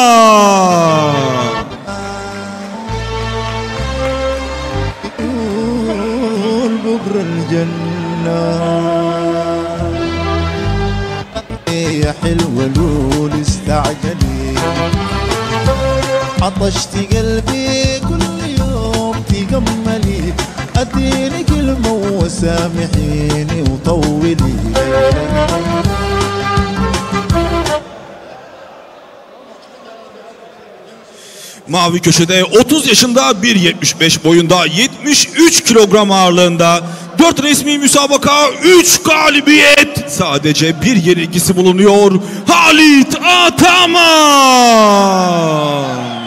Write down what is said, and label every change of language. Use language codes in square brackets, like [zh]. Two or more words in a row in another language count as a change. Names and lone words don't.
[ar] يا حلوة لول استعجلي عطشت قلبي كل يوم تجملي اديني كلمة وسامحيني وطولي. [tr] Mavi köşede 30 yaşında 1.75 boyunda 73 kilogram ağırlığında 4 resmi müsabaka 3 galibiyet sadece bir yenilgisi bulunuyor Halit Ataman.